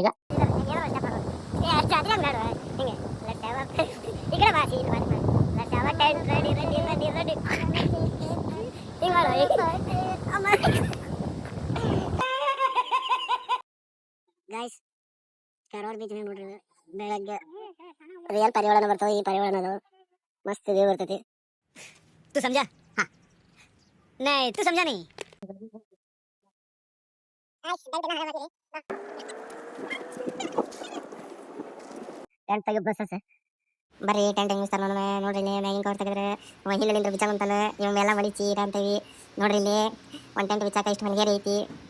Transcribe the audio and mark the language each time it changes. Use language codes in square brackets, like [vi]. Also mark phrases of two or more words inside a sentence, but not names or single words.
[kn] ಈಗ ಗೈಸ್ ಕಾರವಾರ ಬೀಚ್ ನೋಡ್ರಿ. ಬೆಳಗ್ಗೆ ರಿಯಲ್ ಪರಿವಾಳನ ಬರ್ತಾವ. ಈ ಪರಿವಾಳನ ಮಸ್ತ್ ವ್ಯೂ ಬರ್ತೈತಿ. [hi] तू समझा? हाँ नहीं तू समझा नहीं. [kn] ಟೆಂಟ್ ತೆಗಿ ಬಸ್ ಬರ್ರಿ. ಟೆಂಟ್ ಹೆಂಗ್ ಇರ್ತಾರ ನೋಡ್ರಿ. ಇಲ್ಲಿ ಮ್ಯಾಗಿನ ಕವರ್ ತೆಗೆದ್ರೆ ಹಿಂದಿನಿಂದ ಬಿಚ್ಚಾಕಂತಾನ. ಇವ್ ಎಲ್ಲ ಮಡಿಚಿ ಅಂತೀವಿ ನೋಡ್ರಿ. ಇಲ್ಲಿ ಒಂದು ಟೆಂಟ್ ಬಿಚ್ಚಾಕ ಇಷ್ಟು ಮನೆಗೇರಿ ಐತಿ.